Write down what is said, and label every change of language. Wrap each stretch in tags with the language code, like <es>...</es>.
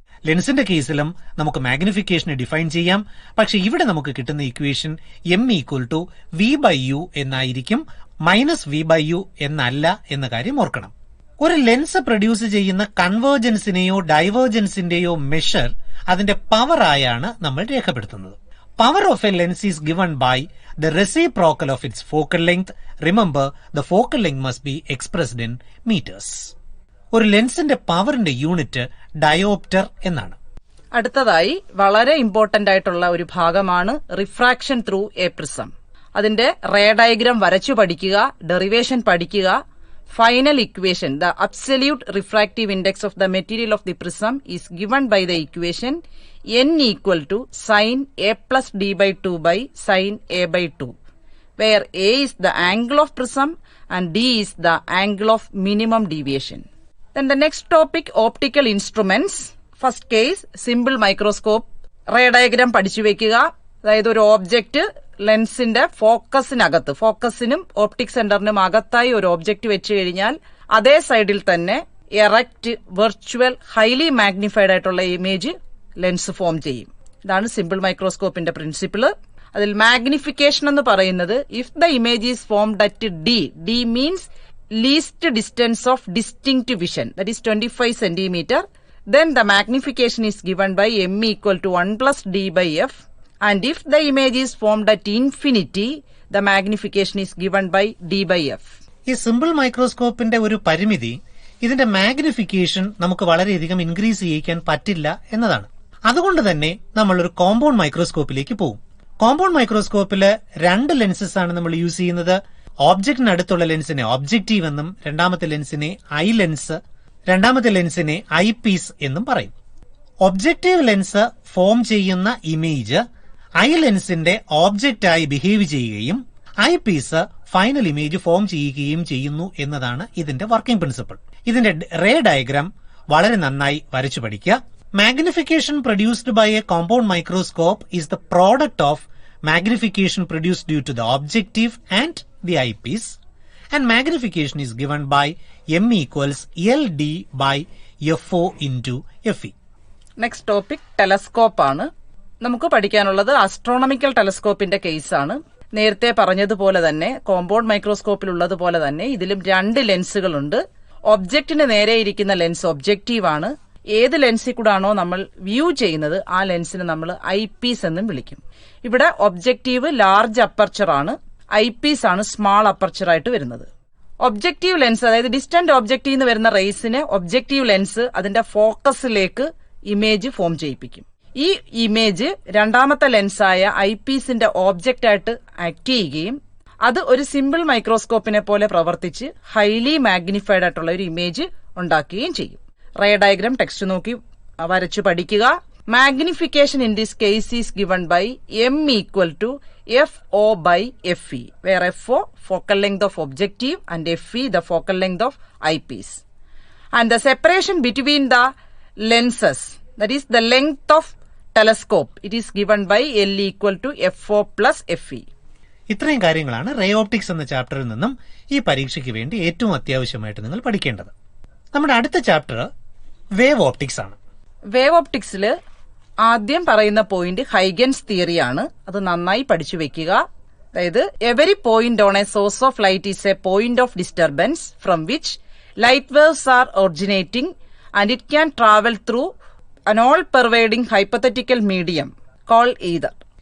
<ml>ലെൻസിന്റെ കേസിലും നമുക്ക് മാഗ്നിഫിക്കേഷനെ ഡിഫൈൻ ചെയ്യാം. പക്ഷെ ഇവിടെ നമുക്ക് കിട്ടുന്ന equation M equal to V/U എന്നായിരിക്കും, മൈനസ് V/U എന്നല്ല എന്ന കാര്യം ഓർക്കണം. ഒരു ലെൻസ് പ്രൊഡ്യൂസ് ചെയ്യുന്ന കൺവേർജൻസിനെയോ ഡൈവേർജൻസിന്റെയോ മെഷർ അതിന്റെ പവർ ആയാണ് നമ്മൾ രേഖപ്പെടുത്തുന്നത്.</ml> <en>Power of a lens is given by the reciprocal of its focal length. Remember, the focal length must be expressed in meters.</en> <ml>ഒരു ലെൻസിന്റെ പവറിന്റെ യൂണിറ്റ് ഡയോപ്റ്റർ എന്നാണ്. അടുത്തതായി വളരെ ഇമ്പോർട്ടന്റ് ആയിട്ടുള്ള ഒരു ഭാഗമാണ് റിഫ്രാക്ഷൻ ത്രൂ എ പ്രിസം. അതിന്റെ റേ ഡയഗ്രാം വരച്ചു പഠിക്കുക, ഡെറിവേഷൻ പഠിക്കുക.</ml> <en>Final equation, the absolute refractive index of the material of the prism is given by the equation n equal to sin a plus d by 2 by sin a by 2, where a is the angle of prism and d is the angle of minimum deviation. Then the next topic, optical instruments. First case, simple microscope.</en> <ml>Ray diagram പഠിച്ചു വെക്കുക. അതായത് ഒരു object ലെൻസിന്റെ ഫോക്കസിനകത്ത്, ഫോക്കസിനും optic സെന്ററിനും അകത്തായി ഒരു object വെച്ച് കഴിഞ്ഞാൽ അതേ സൈഡിൽ തന്നെ എറക്റ്റ്, വെർച്വൽ, ഹൈലി മാഗ്നിഫൈഡ് ആയിട്ടുള്ള ഇമേജ് ലെൻസ് ഫോം ചെയ്യും. ഇതാണ് സിമ്പിൾ മൈക്രോസ്കോപ്പിന്റെ പ്രിൻസിപ്പിൾ. അതിൽ മാഗ്നിഫിക്കേഷൻ എന്ന് പറയുന്നത്</ml> <en>If the image is formed at D means least distance of distinct vision, that is 25 centimeter, then the magnification is given by M equal to 1 plus D by F, and if the image is formed at infinity, the magnification is given by D by F.</en> <ml>ഈ simple മൈക്രോസ്കോപ്പിന്റെ ഒരു പരിമിതി ഇതിന്റെ magnification നമുക്ക് വളരെയധികം increase ചെയ്യിക്കാൻ പറ്റില്ല എന്നതാണ്. അതുകൊണ്ട് തന്നെ നമ്മൾ ഒരു കോമ്പൗണ്ട് മൈക്രോസ്കോപ്പിലേക്ക് പോകും. കോമ്പൗണ്ട് മൈക്രോസ്കോപ്പില് രണ്ട് ലെൻസസ് ആണ് നമ്മൾ യൂസ് ചെയ്യുന്നത്. ഓബ്ജക്റ്റിനടുത്തുള്ള ലെൻസിനെ ഒബ്ജക്റ്റീവ് എന്നും രണ്ടാമത്തെ ലെൻസിനെ ഐ ലെൻസ്, രണ്ടാമത്തെ ലെൻസിനെ ഐ പീസ് എന്നും പറയും. ഒബ്ജക്റ്റീവ് ലെൻസ് ഫോം ചെയ്യുന്ന ഇമേജ് ഐ ലെൻസിന്റെ ഓബ്ജക്റ്റായി ബിഹേവ് ചെയ്യുകയും I Ps final image form ചെയ്യുകയും ചെയ്യുന്നു എന്നതാണ് ഇതിന്റെ വർക്കിംഗ് പ്രിൻസിപ്പിൾ. ഇതിന്റെ റേ ഡയഗ്രാം വളരെ നന്നായി വരച്ചു പഠിക്കുക.</ml> <en>Magnification produced by a compound microscope is the product of magnification produced due to the objective and the eyepiece, and magnification is given by M equals LD by FO into FE.</en> <ml>Next topic telescope ആണ്. നമുക്ക് പഠിക്കാനുള്ളത് astronomical ടെലസ്കോപ്പിന്റെ കേസാണ്. നേരത്തെ പറഞ്ഞതുപോലെ തന്നെ compound മൈക്രോസ്കോപ്പിലുള്ളതുപോലെ തന്നെ ഇതിലും രണ്ട് ലെൻസുകളുണ്ട്. ഒബ്ജക്റ്റിന് നേരെ ഇരിക്കുന്ന ലെൻസ് ഒബ്ജക്റ്റീവ് ആണ്. ഏത് ലെൻസിൽ കൂടാണോ നമ്മൾ വ്യൂ ചെയ്യുന്നത് ആ ലെൻസിനെ നമ്മൾ ഐ പീസ് എന്നും വിളിക്കും. ഇവിടെ ഒബ്ജക്റ്റീവ് ലാർജ് അപ്പർച്ചർ ആണ്, ഐ പീസ് ആണ് സ്മാൾ അപ്പർച്ചർ ആയിട്ട് വരുന്നത്. ഒബ്ജക്റ്റീവ് ലെൻസ്, അതായത് ഡിസ്റ്റന്റ് ഒബ്ജക്റ്റീവ് നിന്ന് വരുന്ന റേസിനെ ഒബ്ജക്റ്റീവ് ലെൻസ് അതിന്റെ ഫോക്കസിലേക്ക് ഇമേജ് ഫോം ചെയ്യിപ്പിക്കും. ഈ ഇമേജ് രണ്ടാമത്തെ ലെൻസായ ഐ പീസിന്റെ ഓബ്ജക്റ്റ് ആയിട്ട് ആക്ട് ചെയ്യുകയും അത് ഒരു സിമ്പിൾ മൈക്രോസ്കോപ്പിനെ പോലെ പ്രവർത്തിച്ച് ഹൈലി മാഗ്നിഫൈഡ് ആയിട്ടുള്ള ഒരു ഇമേജ് ഉണ്ടാക്കുകയും ചെയ്യും. റേ ഡയഗ്രാം ടെക്സ്റ്റ് നോക്കി വരച്ചു പഠിക്കുക.</ml> <en>Magnification in this case is given by m equal to FO by FE, where FO focal length of objective and FE the focal length of eyepiece. And the separation between the lenses, that is the length of telescope, it is given by L equal to FO plus FE.</en> <ml>ഇത്രയും കാര്യങ്ങളാണ് ray optics എന്ന ചാപ്റ്ററിൽ നിന്നും ഈ പരീക്ഷയ്ക്ക് വേണ്ടി ഏറ്റവും അത്യാവശ്യമായിട്ട് നിങ്ങൾ പഠിക്കേണ്ടത്. നമ്മുടെ അടുത്ത ചാപ്റ്റർ വേവ് ഓപ്റ്റിക്സ് ആണ്. വേവ് ഓപ്റ്റിക്സിൽ ആദ്യം പറയുന്ന പോയിന്റ് ഹൈഗൻസ് തിയറി ആണ്. അത് നന്നായി പഠിച്ചു വെക്കുക. അതായത്</ml> <en>Every point on a source of light is a point of disturbance from which light waves are originating and it can travel through an all-pervading hypothetical medium called either.</en>